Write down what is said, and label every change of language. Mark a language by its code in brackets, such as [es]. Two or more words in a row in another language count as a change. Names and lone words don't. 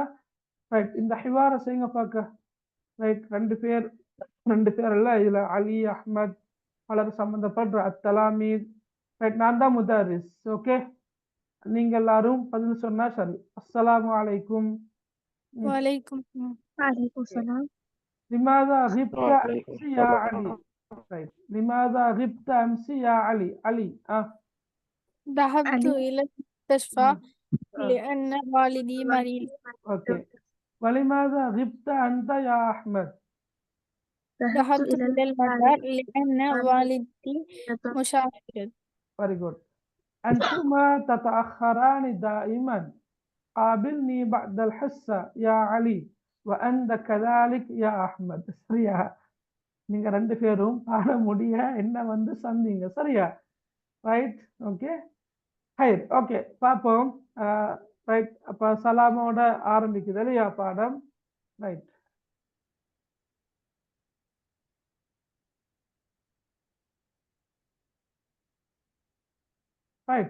[ta] ரைட். இந்த ஹிவார செய்யுங்க பார்க்க. ரைட். 2 பேர் இல்ல, இதுல அலி அஹ்மத் பலர் சம்பந்தப்படுற அத்தலாமீத். ரைட். நான் தான் முதாரிஸ். ஓகே, நீங்க எல்லாரும் பதில் சொன்னா சரி. [ar] السلام عليكم. வலைக்கும் وعليكم السلام. لماذا غبت أمس يا علي؟ ரைட். لماذا غبت أمس يا علي؟ علي. ذهبت علي. إلى المستشفى لأن والدي مريض. اوكي. ولماذا غبت أنت يا أحمد؟ ذهبت إلى المطار لأن والدتي مسافر. [en] Very good. [ar] أنتما تتأخران دائما. قابلني بعد الحصة يا علي وأنت كذلك يا أحمد. [ta] சரியா? நீங்க 2 பேரும் பாட முடிய என்ன வந்து சந்திங்க. சரியா? ரைட். ஓகே, ஹைர். ஓகே, பார்ப்போம். ரைட். அப்ப சலாமோட ஆரம்பிக்குது இல்லையா பாடம்? ரைட். ரைட்.